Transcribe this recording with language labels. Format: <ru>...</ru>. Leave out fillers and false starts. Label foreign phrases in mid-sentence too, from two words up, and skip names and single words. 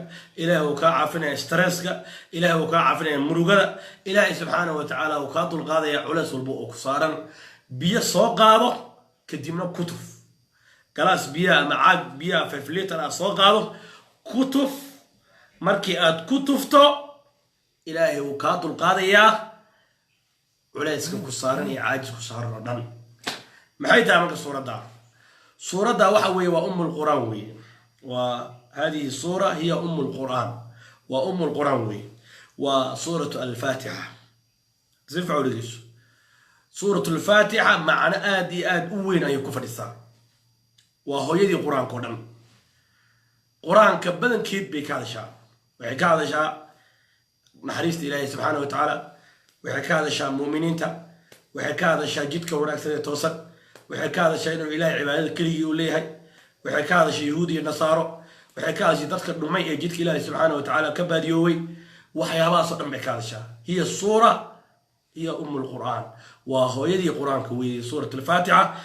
<so>Ilaahay oo ka caafinaya stresska Ilaahay oo ka caafinaya murugada Ilaahay</so> <ar>subhanahu wa ta'ala</ar> <so>oo ka dul qaadaya culays walba oo ku saaran biyo soo qaado kadibna kutuf galaas biyo ama caag biyo 5 litir soo qaado kutuf markii aad ku tufto Ilaahay uu ka dul qaadayaa culayska ku saaran iyo caajis ku saaran oo dhan. maxay tahay marka suurada waxa weeye waa ummul quraan weeye</so> <ar>wa hadhihi sura hiya ummul quraan</ar> <so>wa</so> <ar>ummul quraan</ar> <so>weeye wa suratu al-fatiha zifa uligiis suratu al-fatiha macna aadi aad u weyn ay ku fadhisaa waa hooyadii quraanka oo dhan. quraanka badankeed bay ka hadashaa waxay ka hadashaa naxariista Ilaahay</so> <ar>subhanahu wa ta'ala</ar> <so>waxay ka hadashaa muuminiinta waxay ka hadashaa jidka wanaagsan ee toosan waxay ka hadashaa inuu ilaahay cibaadada keligii u leeyahay waxay ka hadashaa yahuud iyo nasaaro waxay ka hadashaa dadka dhumay ee jidka ilaahay</so> <ar>subxaanahu watacaala</ar> <so>ka baadiyooway waxyaabahaasoo dhan bay ka hadashaa</so> <ar>hiya suura hiya qur'aan</ar> <so>waa hooyadii qur-aanka weeye suurat alfaatixa</so>